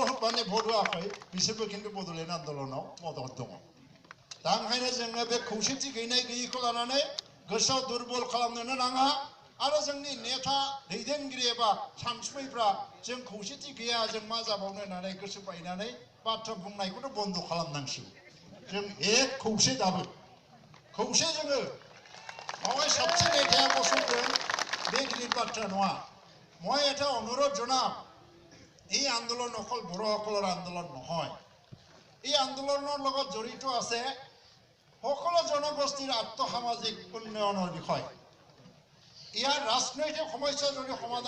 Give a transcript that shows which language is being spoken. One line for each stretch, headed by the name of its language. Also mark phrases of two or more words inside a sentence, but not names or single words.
Bodo: माने भट होआखै बिसोरबो खिन्थु बड'लेण्ड आन्दलनाव मदद दङ दा ओंखायनो जोङो बे खौसेथि गैनाय गैयैखौ लानानै गोसोआव दुरबल खालामनोनो नाङा आरो जोंनि नेता दैदेनगिरि एबा सानसुमैफ्रा जों खौसेथि गैया जों मा जाबावनो होननानै गोसो बायनानै बाथ्रा बुंनायखौथ' बन्द' खालामनांसिगौ जों एक खौसे दाबो खौसे जोङो মই सबसे नेताया बसुंदों बे गिदिर बाथ्रा नङा
Assamese: মই এটা অনুৰোধ জনাম এই আন্দোলন অকল বড়সকলৰ আন্দোলন নহয় এই আন্দোলনৰ লগত জড়িত আছে সকলো জনগোষ্ঠীৰ আত্মসামাজিক উন্নয়নৰ বিষয় ইয়াৰ ৰাজনৈতিক সমস্যা যদি সমাধান